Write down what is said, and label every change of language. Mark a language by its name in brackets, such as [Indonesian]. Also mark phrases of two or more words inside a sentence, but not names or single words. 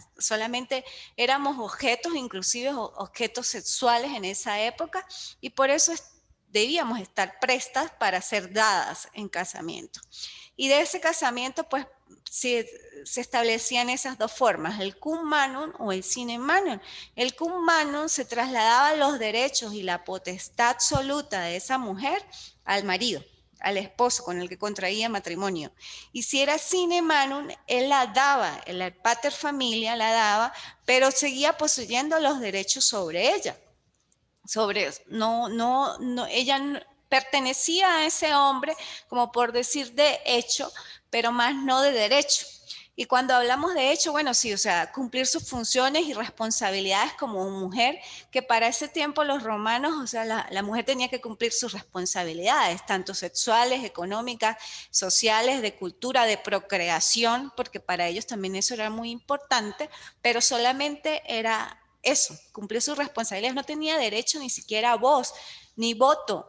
[Spanish] Solamente éramos objetos, inclusive objetos sexuales en esa época, y por eso debíamos estar prestas para ser dadas en casamiento. Y de ese casamiento, pues, se establecían esas dos formas, el [Latin] cum manum [Spanish] o el [Latin] sine manum. [Spanish] El [Latin] cum manum [Spanish] se trasladaba los derechos y la potestad absoluta de esa mujer al marido, al esposo con el que contraía matrimonio. Y si era [Latin] sine manum, [Spanish] él la daba, el [Latin] pater familia [Spanish] la daba, pero seguía poseyendo los derechos sobre ella. Ella pertenecía a ese hombre, como por decir de hecho, pero más no de derecho. Y cuando hablamos de hecho, bueno, sí, o sea, cumplir sus funciones y responsabilidades como mujer, que para ese tiempo los romanos, o sea, la mujer tenía que cumplir sus responsabilidades, tanto sexuales, económicas, sociales, de cultura, de procreación, porque para ellos también eso era muy importante, pero solamente era eso, cumplir sus responsabilidades, no tenía derecho ni siquiera a voz, ni voto.